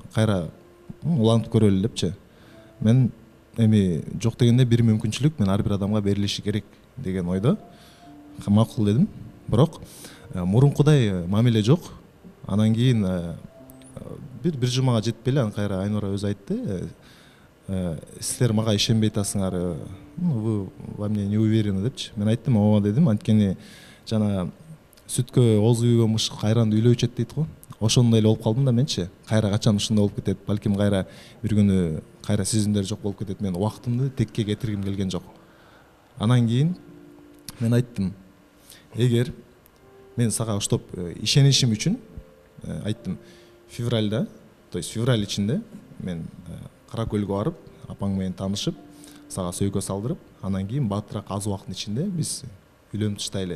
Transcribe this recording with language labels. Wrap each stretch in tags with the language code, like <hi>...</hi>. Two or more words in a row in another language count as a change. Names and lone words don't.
<ky>Кайра улантып көрөлү депчи. Мен эми жок дегенде бир мүмкүнчүлүк мен ар бир адамга берилиши керек деген ойдо. Макул дедим. Бирок мурункудай мамиле жок. Анан кийин бир жумага жетпей эле кайра Айнура өзү айтты. Силер мага ишенбей атасыңар,</ky> <ru>вы во мне не уверены депчи.</ru> <ky>Мен айттым, ооба дедим, анткени жана сүткө ооз үйгөн мышык кайранды үйлөө ичет дейт го. Ошондой эле болуп калдым да менчи. Кайра качан ушундай болуп кетет, балким кайра бир күнү кайра сезимдер жок болуп кетет. Мен убактымды текке кетиргим келген жок. Анан кийин мен айттым, эгер мен сага оштоп ишенишим үчүн айттым, февралда,</ky> <ru>то есть</ru> <ky>февраль ичинде мен Кара көлгө барып, апаң менен таанышып, сага сөйкө салдырып, анан кийин баатыраак аз убакыттын ичинде биз үйлөнүп таштайлы.</ky>